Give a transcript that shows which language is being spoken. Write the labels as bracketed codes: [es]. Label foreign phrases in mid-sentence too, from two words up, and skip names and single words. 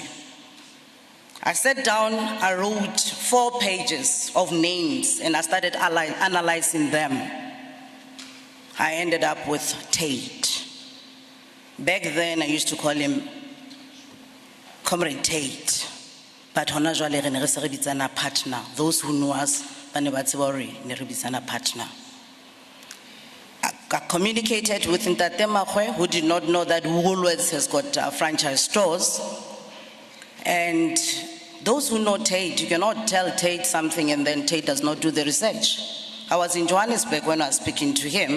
[en] I sat down, I wrote 4 pages of names, and I started analyzing them. I ended up with Tate. Back then, I used to call him Comrade Tate. [st] But hona jwale re ne re se re bitsana partner. [en] Those who know us, [st] ba ne ba tseba hore ne re bitsana partner. [en] I communicated with Tate Makgoe, who did not know that Woolworths has got franchise stores. And those who know Tate, you cannot tell Tate something and then Tate does not do the research. I was in Johannesburg when I was speaking to him.